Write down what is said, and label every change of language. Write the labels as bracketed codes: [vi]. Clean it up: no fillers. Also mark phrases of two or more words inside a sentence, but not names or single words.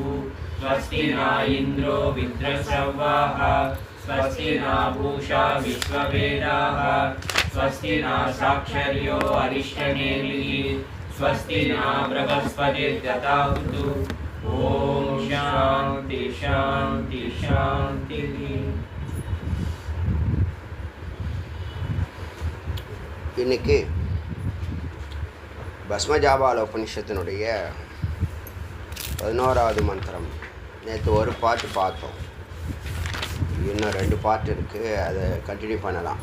[sa] स्वस्ति न इन्द्रो वृत्रश्रवाः स्वस्ति न पूषा विश्ववेदाः स्वस्ति न साक्षर्यो अरिष्टनेमिः स्वस्ति न बृहस्पतिर्दधातु. ओम शांति शांति शांति. [ta] இன்னைக்கு பஸ்மஜாபால உபனிஷத்தினுடைய 11வது மந்திரம். நேற்று ஒரு பாட்டு பார்த்தோம், இன்னும் 2 பாட்டு இருக்குது, அதை கண்டினியூ பண்ணலாம்.